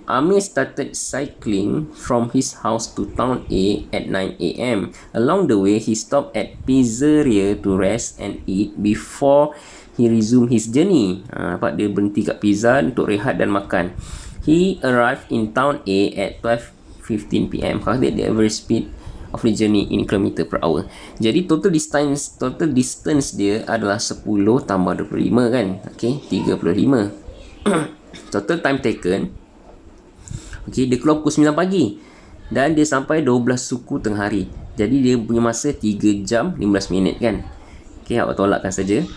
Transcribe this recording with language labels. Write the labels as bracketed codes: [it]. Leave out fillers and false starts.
[en] Amir started cycling from his house to town A at 9 AM. Along the way, he stopped at pizzeria to rest and eat before he resumed his journey. [ms] Nampak dia berhenti kat pizza untuk rehat dan makan. [en] He arrived in town A at 12:15 PM. Calculate the average speed of the journey in km per hour. [ms] Jadi [en] total distance [ms] dia adalah 10 tambah 25 kan. [en] Okay, 35. Total time taken, okay, [ms] dia keluar pukul 9 pagi dan dia sampai 12 suku tengah hari. Jadi dia punya masa 3 jam 15 minit kan. Okay, awak tolakkan saja.